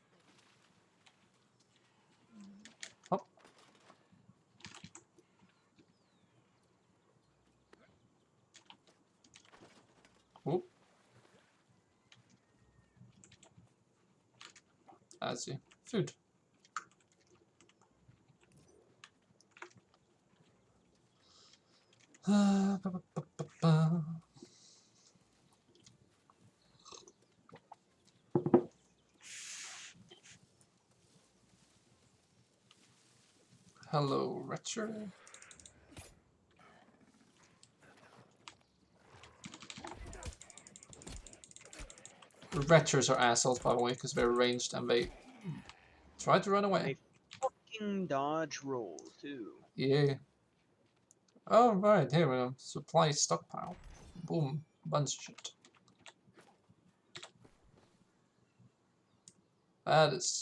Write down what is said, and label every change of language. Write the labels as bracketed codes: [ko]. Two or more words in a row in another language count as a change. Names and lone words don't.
[en] Hop. Oop. I see. Food. Ba, ba, ba, ba, ba. Hello, Retcher. Retchers are assholes, by the way, because they're ranged and they try to run away. They fucking dodge roll too. Yeah. Oh, right, here we go. Supply stockpile. Boom. Bunch of shit. That is...